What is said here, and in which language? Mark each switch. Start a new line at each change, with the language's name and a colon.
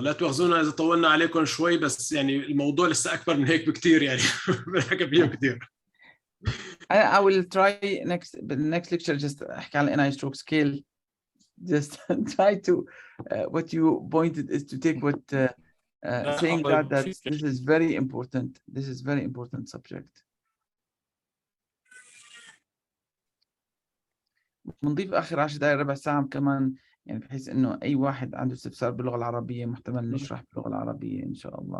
Arabic: لا تواخذونا اذا طولنا عليكم شوي، بس يعني الموضوع لسه اكبر من هيك بكثير يعني بنحكي فيه كثير.
English: I will try next lecture just
Arabic: احكي على
English: NI stroke scale. Just try to what you pointed is to take what saying that this is very important. This is very important subject.
Arabic: بنضيف آخر 10 دقائق ربع ساعة كمان يعني بحيث إنه أي واحد عنده استفسار باللغة العربية محتمل نشرح باللغة العربية إن شاء الله.